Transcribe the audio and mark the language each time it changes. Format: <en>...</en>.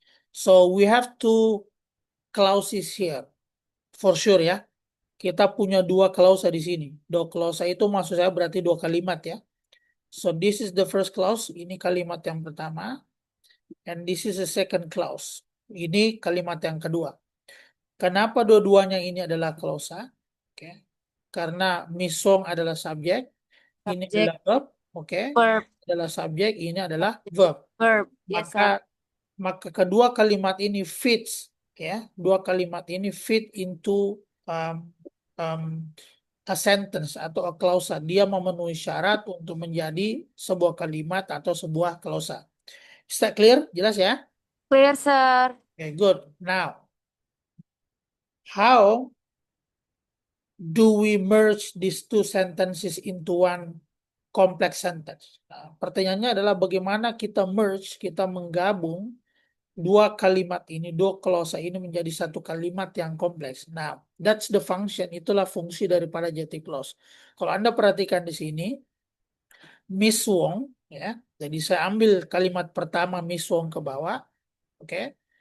<en>So we have two clauses here, for sure ya.</en> <id>Kita punya dua klausa di sini. Dua klausa itu maksud saya berarti dua kalimat ya.</id> <en>So this is the first clause,</en> <id>ini kalimat yang pertama.</id> <en>And this is the second clause.</en> <id>Ini kalimat yang kedua. Kenapa dua-duanya ini adalah klausa? Oke. Karena misong adalah subjek, ini</id> <en>Subject.</en> <id>adalah verb, oke.</id> <en>Verb.</en> <id>Adalah subjek, ini adalah verb.</id> <en>Verb. Yes, sir.</en> <id>Maka kedua kalimat ini fits ya. Dua kalimat ini</id> <en>fit into a sentence</en> <id>atau a klausa. Dia memenuhi syarat untuk menjadi sebuah kalimat atau sebuah klausa.</id> <en>Is that clear?</en> <id>Jelas ya?</id> <en>Clear, sir. Okay, good. Now, how do we merge these two sentences into one complex sentence?</en> <id>Nah, pertanyaannya adalah bagaimana kita merge, kita menggabung dua kalimat ini, dua klausa ini menjadi satu kalimat yang kompleks.</id> <en>Nah, that's the function,</en> <id>itulah fungsi daripada</id> <en>adjective clause.</en> <id>Kalau Anda perhatikan di sini, Miss Wong, ya, jadi saya ambil kalimat pertama Miss Wong ke bawah, oke.</id>